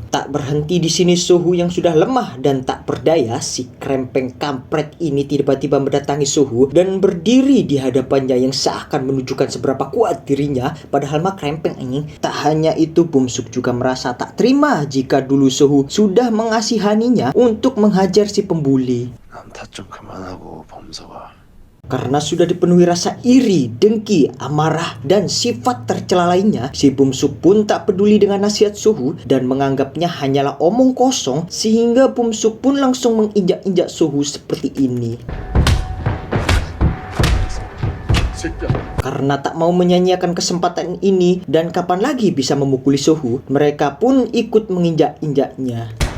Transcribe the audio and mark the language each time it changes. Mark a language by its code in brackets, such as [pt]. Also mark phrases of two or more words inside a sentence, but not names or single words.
[id] Tak berhenti di sini, Sohu yang sudah lemah dan tak berdaya, si krempeng kampret ini tiba-tiba mendatangi Sohu dan berdiri di hadapannya yang seakan menunjukkan seberapa kuat dirinya. Padahal mah krempeng anjing. Tak hanya itu, Bumsuk juga merasa tak terima jika dulu Sohu sudah mengasihaninya untuk menghajar si pembuli. [ko] 남탓 좀 그만하고 범서가. [id] Karena sudah dipenuhi rasa iri, dengki, amarah, dan sifat tercela lainnya, si Bumsuk pun tak peduli dengan nasihat Sohu dan menganggapnya hanyalah omong kosong, sehingga Bumsuk pun langsung menginjak-injak Sohu seperti ini. Karena tak mau menyanyiakan kesempatan ini dan kapan lagi bisa memukuli Sohu, mereka pun ikut menginjak-injaknya.